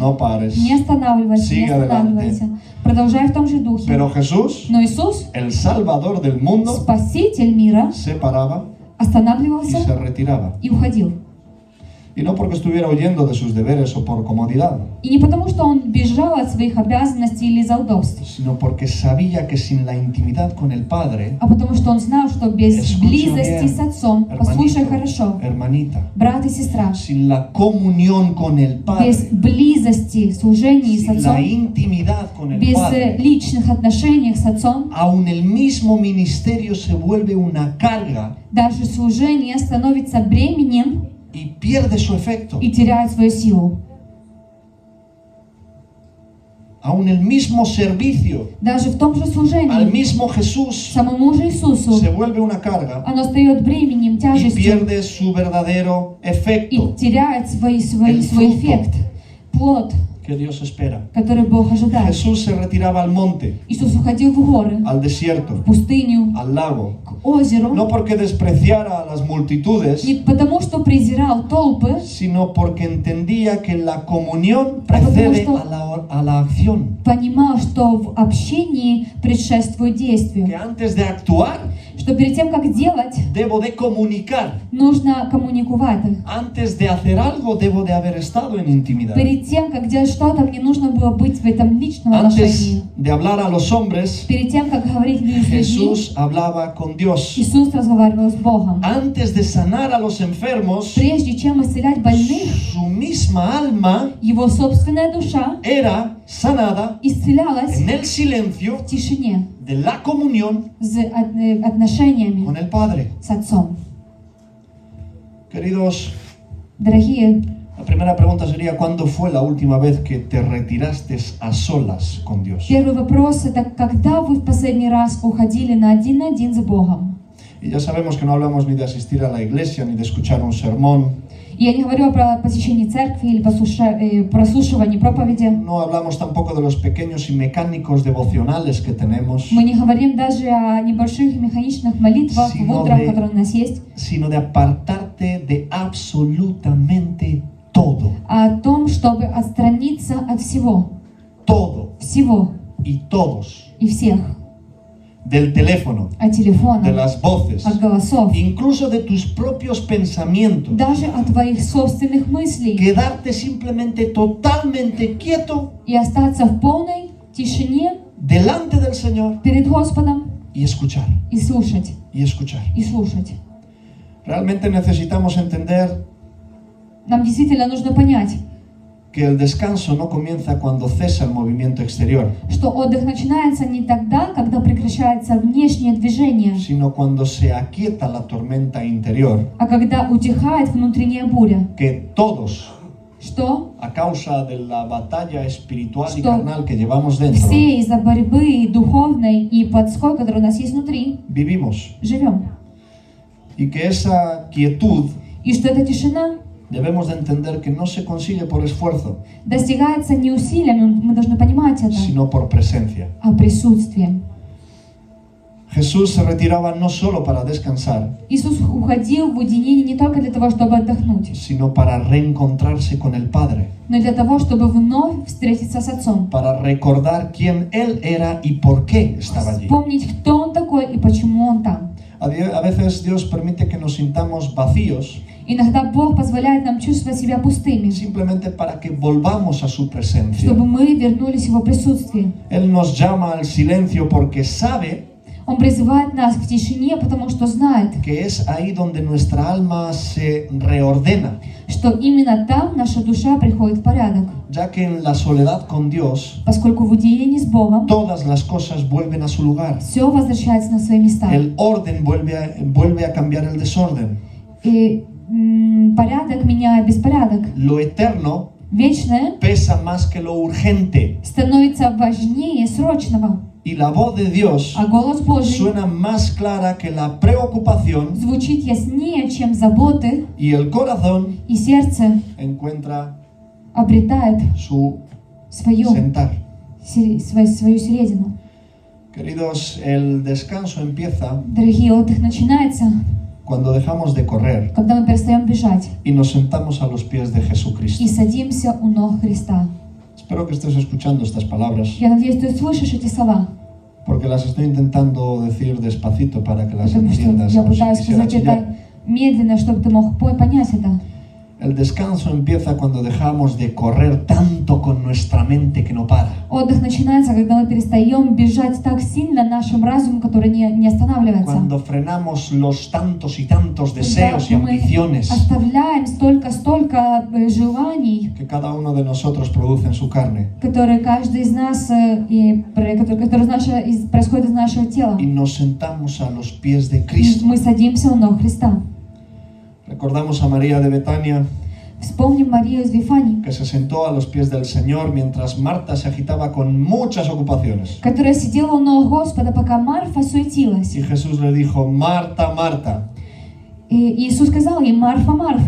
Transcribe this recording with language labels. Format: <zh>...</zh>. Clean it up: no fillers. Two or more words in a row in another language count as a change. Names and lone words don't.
<es>no pares.</es> <ru>Не останавливайся, не</ru> <es>Sigue</es> <ru>останавливайся. Продолжай в том же духе.</ru> <es>Pero Jesús,</es> <ru>Но Иисус,</ru> <es>el Salvador del mundo,</es> <ru>Спаситель мира,</ru> <es>se paraba y</es> <ru>останавливался</ru> <es>se retiraba.</es> <ru>и уходил.</ru> <es>Y no porque estuviera huyendo de sus deberes o por comodidad,</es> <ru>И не потому, что он бежал от своих обязанностей или из-за удобств,</ru> <es>sino porque sabía que sin la intimidad con el Padre,</es> <ru>а потому что он знал, что без</ru> <es>Escucha</es> <ru>близости</ru> <es>bien,</es> <ru>с Отцом, послушай хорошо,</ru> <es>hermanita,</es> <ru>брат и сестра,</ru> <es>sin la comunión con el</es> <ru>без</ru> <es>Padre,</es> <ru>близости, служения с</ru> <es>sin la</es> <ru>Отцом,</ru> <es>intimidad con el</es> <ru>без</ru> <es>Padre,</es> <ru>личных отношений с Отцом,</ru> <es>aún el mismo ministerio se vuelve una carga</es> <ru>даже служение становится бременем</ru> <es>y pierde su efecto.</es> <ru>и теряет свою силу.</ru> <es>Aún el mismo servicio</es> <ru>Даже в том же</ru> <es>al</es> <ru>служении</ru> <es>mismo Jesús</es> <ru>самому же Иисусу</ru> <es>se vuelve una carga</es> <ru>оно стает бременем,</ru> <es>y</es> <ru>тяжестью</ru> <es>pierde su verdadero</es> <ru>и</ru> <es>efecto</es> <ru>теряет свой</ru> <es>El</es> <ru>эффект, плод,</ru> <es>que Dios espera.</es> <ru>который Бог ожидает.</ru> <es>Jesús se retiraba al monte,</es> <ru>Иисус уходил в горы,</ru> <es>al desierto,</es> <ru>в пустыню,</ru> <es>al lago,</es> <ru>к озеру,</ru> <es>no porque despreciara a las multitudes,</es> <ru>не потому, что презирал толпы,</ru> <es>sino porque entendía que la comunión</es> <ru>потому</ru> <es>precede</es> <ru>что</ru> <es>a la acción.</es> <ru>понимал, что в общении предшествует</ru> <es>Que</es> <ru>действию,</ru> <es>antes de actuar,</es> <ru>что перед тем, как делать,</ru> <es>debo de comunicar.</es> <ru>нужно коммуникувати.</ru> <es>Antes de hacer algo, debo de haber estado en intimidad.</es> <ru>Перед тем, как делать что-то, мне нужно было быть в этом личном отношении.</ru> <es>Antes de hablar a los hombres,</es> <ru>Перед тем, как говорить с людьми,</ru> <es>Jesús hablaba con Dios.</es> <ru>Иисус разговаривал с Богом.</ru> <es>Antes de sanar a los enfermos,</es> <ru>Прежде чем исцелять больных,</ru> <es>su misma alma</es> <ru>его собственная душа</ru> <es>era sanada</es> <ru>исцелялась</ru> <es>en el silencio</es> <ru>в тишине</ru> <es>de la comunión</es> <ru>с отношениями</ru> <es>con el Padre.</es> <ru>с Отцом.</ru> <es>Queridos,</es> <ru>Дорогие,</ru> <es>la primera pregunta sería, ¿cuándo fue la última vez que te retiraste a solas con Dios?</es> <ru>первый вопрос — это когда вы в последний раз уходили на один с Богом?</ru> <es>Y ya sabemos que no hablamos ni de asistir a la iglesia, ni de escuchar un sermón.</es> <ru>И я не говорю про посещение церкви или прослушивание проповеди.</ru> <es>No hablamos tampoco de los pequeños y mecánicos devocionales que tenemos,</es> <ru>Мы не говорим даже о небольших механичных молитвах в</ru> <es>Sino</es> <ru>утрах,</ru> <es>de-</es> <ru>которые у нас есть,</ru> <es>sino de apartarte de absolutamente todo,</es> <ru>а о том, чтобы отстраниться от всего,</ru> <es>todo y todos,</es> <ru>и всех,</ru> <es>del teléfono,</es> <ru>от телефона,</ru> <es>de las voces,</es> <ru>от голосов,</ru> <es>incluso de tus propios pensamientos.</es> <ru>даже от твоих собственных мыслей,</ru> <es>Quedarte simplemente totalmente quieto</es> <ru>и остаться в полной тишине</ru> <es>delante del Señor</es> <ru>перед Господом</ru> <es>y escuchar,</es> <ru>и слушать,</ru> <es>y escuchar.</es> <ru>и слушать.</ru> <es>Realmente necesitamos entender</es> <ru>Нам действительно нужно понять,</ru> <es>que el descanso no comienza cuando cesa el movimiento exterior,</es> <ru>что отдых начинается не тогда, когда прекращается внешнее движение,</ru> <es>sino cuando se aquieta la tormenta interior,</es> <ru>а когда утихает внутренняя буря.</ru> <es>que todos,</es> <ru>Что</ru> <es>a causa de la batalla espiritual y</es> <ru>Что</ru> <es>carnal que llevamos dentro,</es> <ru>все из-за борьбы духовной и плотской, которая у нас есть внутри,</ru> <es>vivimos.</es> <ru>живем.</ru> <es>Y que esa quietud</es> <ru>И что эта тишина</ru> <es>debemos de entender que no se consigue por esfuerzo,</es> <ru>достигается не усилиями, мы должны понимать это,</ru> <es>sino por presencia.</es> <ru>а присутствием.</ru> <es>Jesús se retiraba no solo para descansar,</es> <ru>Иисус уходил в уединение не только для того, чтобы отдохнуть,</ru> <es>sino para reencontrarse con el Padre,</es> <ru>но и для того, чтобы вновь встретиться с Отцом.</ru> <es>para recordar quién Él era y por qué estaba allí.</es> <ru>Вспомнить, кто Он такой и почему Он там.</ru> <es>A veces Dios permite que nos sintamos vacíos</es> <ru>Иногда Бог позволяет нам чувствовать себя пустыми,</ru> <es>simplemente para que volvamos a su presencia.</es> <ru>чтобы мы вернулись в Его присутствие.</ru> <es>Él nos llama al silencio porque sabe</es> <ru>Он призывает нас к тишине, потому что знает,</ru> <es>que es ahí donde nuestra alma se reordena,</es> <ru>что именно там наша душа приходит в порядок.</ru> <es>ya que en la soledad con Dios</es> <ru>Поскольку в уединении с Богом</ru> <es>todas las cosas vuelven a su lugar.</es> <ru>все возвращается на свои места.</ru> <es>El orden vuelve a cambiar el desorden.</es> <ru>И порядок меняет беспорядок.</ru> <es>Lo eterno</es> <ru>Вечное</ru> <es>pesa más que lo urgente.</es> <ru>становится важнее срочного,</ru> <es>Y la voz de Dios</es> <ru>а голос Божий</ru> <es>suena más clara que la preocupación</es> <ru>звучит яснее, чем заботы,</ru> <es>y el corazón</es> <ru>и сердце</ru> <es>encuentra</es> <ru>обретает</ru> <es>su</es> <ru>свою</ru> <es>sentar.</es> <ru>середину.</ru> <es>Queridos, el descanso empieza</es> <ru>Дорогие, отдых начинается,</ru> <es>cuando dejamos de correr</es> <ru>когда мы перестаем бежать</ru> <es>y nos sentamos a los pies de Jesucristo.</es> <ru>и садимся у ног Христа.</ru> <es>Espero que estés escuchando estas palabras,</es> <ru>Я надеюсь, ты слышишь эти слова,</ru> <es>porque las estoy intentando decir despacito para que las</es> <ru>потому что</ru> <es>entiendas.</es> <ru>я</ru> <es>aun si</es> <ru>пытаюсь</ru> <es>quisiera</es> <ru>сказать</ru> <es>chillar.</es> <ru>это медленно, чтобы ты мог понять это.</ru> <es>El descanso empieza cuando dejamos de correr tanto con nuestra mente que no para.</es> <ru>Отдых начинается, когда мы перестаем бежать так сильно нашим разумом, который не останавливается.</ru> <es>Cuando frenamos los tantos y tantos</es> <ru>Когда</ru> <es>deseos y</es> <ru>мы</ru> <es>ambiciones</es> <ru>оставляем столько желаний,</ru> <es>que cada uno de nosotros produce en su carne,</es> <ru>которые каждый из нас, которые происходят из нашего тела.</ru> <es>y nos sentamos a los pies de</es> <ru>И</ru> <es>Cristo.</es> <ru>мы садимся у ног Христа.</ru> <es>Recordamos a María de Betania,</es> <ru>Вспомним Марию из Вифании,</ru> <es>que se sentó a los pies del Señor mientras Marta se agitaba con muchas ocupaciones.</es> <ru>которая сидела у ног Господа, пока Марфа суетилась.</ru> <es>Y Jesús le dijo: Marta, Marta,</es> <ru>И Иисус сказал ей: Марфа, Марфа,</ru>